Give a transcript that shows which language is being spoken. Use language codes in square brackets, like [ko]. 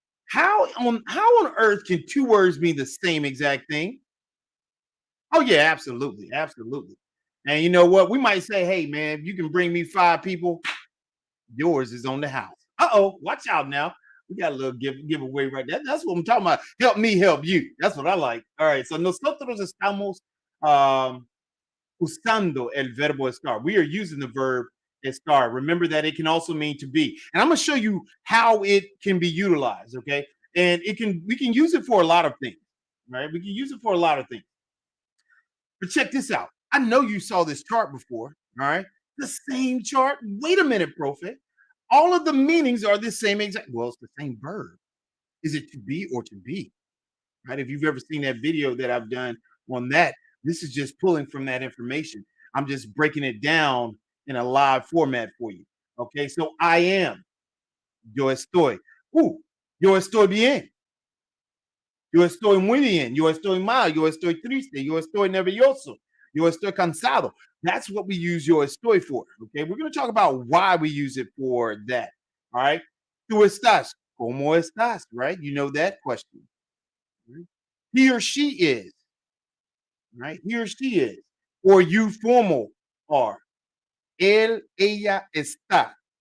[en] How on earth can two words mean the same exact thing? Oh yeah, absolutely, absolutely. And you know what? We might say, hey man, if you can bring me 5 people, yours is on the house. Uh-oh, watch out now. We got a little giveaway right there. That's what I'm talking about. Help me help you. That's what I like. All right. [es] So nosotros estamos usando el verbo estar. [en] We are using the verb estar. Remember that it can also mean to be. And I'm going to show you how it can be utilized, okay? And we can use it for a lot of things, right? We can use it for a lot of things. But check this out. I know you saw this chart before, all right? The same chart. Wait a minute, profe. All of the meanings are the same exact. Well, it's the same verb. Is it to be or to be? Right? If you've ever seen that video that I've done on that, this is just pulling from that information. I'm just breaking it down in a live format for you. Okay, so I am. [es] Yo estoy. Yo estoy bien. Yo estoy muy bien. Yo estoy mal. Yo estoy triste. Yo estoy nervioso. Yo estoy cansado. [en] That's what we use yo estoy for. Okay, we're going to talk about why we use it for that. All right. [es] Tú estás. ¿Cómo estás? [en] Right? You know that question. Right? He or she is. Right? He or she is. Or you formal are. [es] Él, ella está.